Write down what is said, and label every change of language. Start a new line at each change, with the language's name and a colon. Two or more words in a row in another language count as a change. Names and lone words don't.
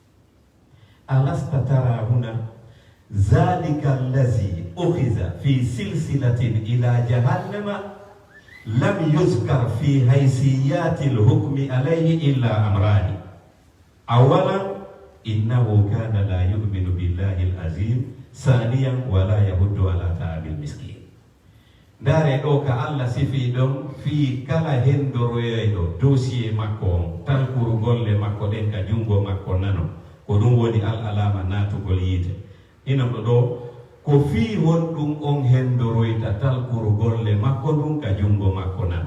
Arabic: ألست ترى هنا ذلك الذي أخذ في سلسلة إلى جهنم لم يذكر في حيثية الحكم عليه إلا أمران. أولا إنه كان لا يؤمن بالله العظيم ثانيا ولا يحض على طعام المسكين.
Fula: Ndare ɗo ka Allah sifi ɗon fi kala hendoroyoyɗo dossier makko on talkuru golle makko ɗen ka jungo makko nano ko ɗum woni alama natugol yiite. Inom ɗo ko fi wonɗum on hendoroyta talkuru golle makko ɗum ka jungo makko nano.